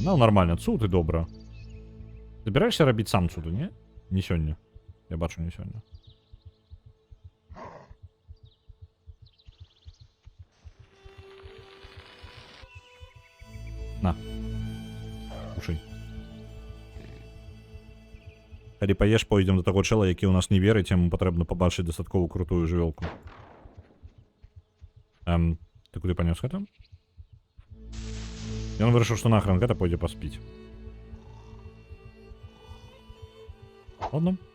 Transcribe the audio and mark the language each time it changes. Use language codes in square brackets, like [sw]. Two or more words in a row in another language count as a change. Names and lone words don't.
[uk] Ну, нормально, цуд і добре. Збираєшся робити сам цуди, ні? Не сьогодні. Я бачу, не сьогодні. На. Кушай. Калі паеш, пойдем до того чела, який у нас не вірить, йому потрібно побачити достатково крутую живелку. Ти куди понес гэта? І він вирішив, що нахрен гэта пойде поспіть. Ладно.